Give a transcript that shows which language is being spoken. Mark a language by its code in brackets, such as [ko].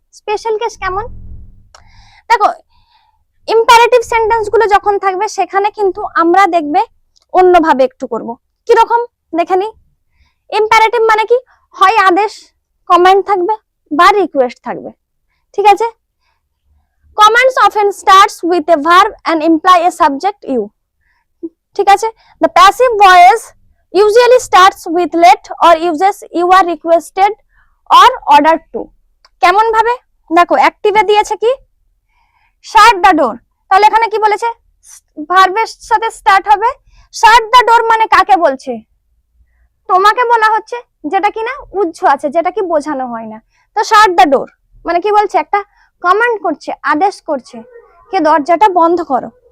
[bn] Special case কেমন দেখো, imperative sentence গুলো যখন থাকবে সেখানে কিন্তু আমরা দেখবে অন্যভাবে একটু করব। কি রকম দেখে নি। ইম্পারেটিভ মানে কি, হয় আদেশ কমান্ড থাকবে বা রিকোয়েস্ট থাকবে। ঠিক আছে, [en] commands often starts with a verb and imply a subject you. [bn] ঠিক আছে, [en] the passive voice usually starts with let or uses you are requested or ordered to. [bn] কেমন ভাবে দেখো, অ্যাক্টিভে দিয়েছে কি শাট দ্য ডোর, তাহলে এখানে কি বলেছে, ভার্বের সাথে স্টার্ট হবে। শাট দ্য ডোর মানে কাকে বলছে, তোমাকে বলা হচ্ছে, যেটা কি না উজ্জ্ব আছে, যেটা কি বোঝানো হয় না। তো শাট দ্য ডোর মানে কি বলছে, একটা কমান্ড করছে, আদেশ করছে, কে দরজাটা বন্ধ করো।